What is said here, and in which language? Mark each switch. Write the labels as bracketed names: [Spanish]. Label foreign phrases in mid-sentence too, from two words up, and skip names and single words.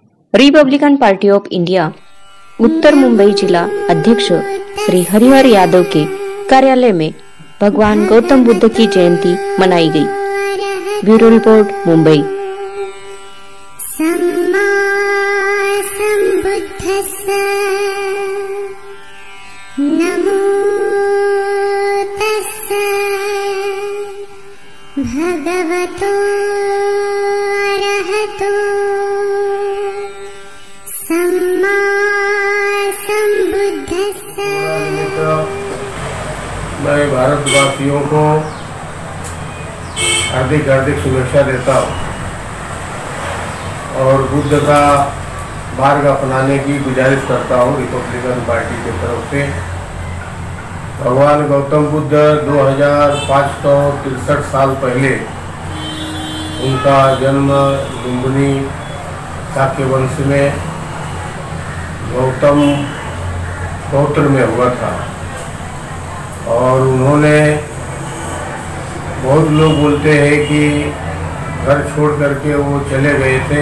[Hindi] रिपब्लिकन पार्टी ऑफ इंडिया उत्तर मुंबई जिला अध्यक्ष श्री हरिहर यादव के कार्यालय में भगवान गौतम बुद्ध की जयंती मनाई गई। ब्यूरो रिपोर्ट, मुंबई। [Pali] नमो तस्सै भगवतो अरहतो सम्मा सम्बुद्धस्सै। [Hindi] मैं भारतवासियों को हार्दिक शुभेच्छा देता हूँ और बुद्ध का मार्ग अपनाने की गुजारिश करता हूँ रिपब्लिकन पार्टी की तरफ से। भगवान गौतम बुद्ध 2563 साल पहले उनका जन्म लुम्बिनी शाक्य वंश में गौतम गोत्र में हुआ था और उन्होंने, बहुत लोग बोलते हैं कि घर छोड़ करके वो चले गए थे।